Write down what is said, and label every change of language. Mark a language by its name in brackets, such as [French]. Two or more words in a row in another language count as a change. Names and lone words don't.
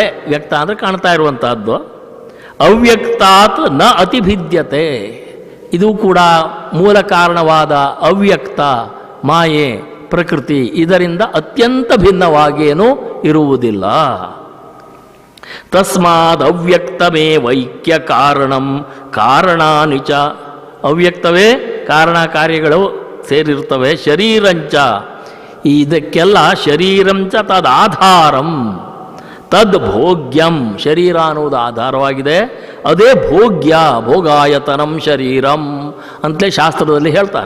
[Kannada] ವ್ಯಕ್ತ ಅಂದರೆ ಕಾಣ್ತಾ ಇರುವಂತಹದ್ದು. [Sanskrit] ಅವ್ಯಕ್ತಾತ್ ನ ಅತಿಭಿದ್ಯತೆ. [Kannada] ಇದು ಕೂಡ ಮೂಲ ಕಾರಣವಾದ ಅವ್ಯಕ್ತ ಮಾಯೆ ಪ್ರಕೃತಿ, ಇದರಿಂದ ಅತ್ಯಂತ ಭಿನ್ನವಾಗೇನೂ ಇರುವುದಿಲ್ಲ. [Sanskrit] ತಸ್ಮಾದ್ ಅವ್ಯಕ್ತಮೇ ವೈಕ್ಯ ಕಾರಣಂ ಕಾರಣಾನಿ ಚ. [Kannada] ಅವ್ಯಕ್ತವೇ ಕಾರಣ ಕಾರ್ಯಗಳು ಸೇರಿರ್ತವೆ. [Sanskrit] ಶರೀರಂಚ, ಇದಕ್ಕೆಲ್ಲ ಶರೀರಂಚ ತದಾಧಾರಂ ತದ್ ಭೋಗ್ಯಂ. [Kannada] ಶರೀರ ಅನ್ನುವುದು ಆಧಾರವಾಗಿದೆ, ಅದೇ ಭೋಗ್ಯ. [Sanskrit] ಭೋಗಾಯತನಂ ಶರೀರಂ [Kannada] ಅಂತಲೇ ಶಾಸ್ತ್ರದಲ್ಲಿ ಹೇಳ್ತಾರೆ.